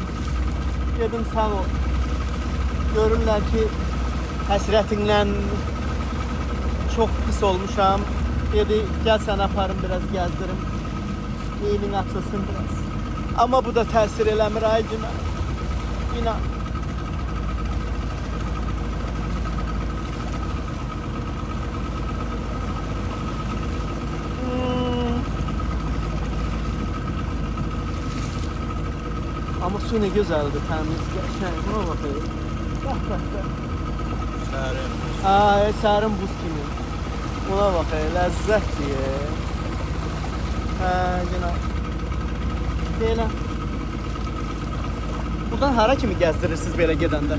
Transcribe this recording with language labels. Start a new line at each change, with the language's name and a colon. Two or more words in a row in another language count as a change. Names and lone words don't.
Azerbaijani: Dedim sağ ol. Görürlər ki həsrətinlə çok pis olmuşam. Dedi gel sen aparım biraz gezdirim. Eynin açılsın biraz. Ama bu da təsir eləmir ay Günay. İnan.
Turkish: Ama su ne güzeldi, temiz, qəşəng. Buna bakayım. Bak.
Azerbaijani: Sərin. Ay, sərin buz kimi.
Turkish: Buna bak
Azerbaijani: ləzzət diye. Hə, Günay. Belə. Buradan hara kimi gəzdirirsiniz belə gedəndə?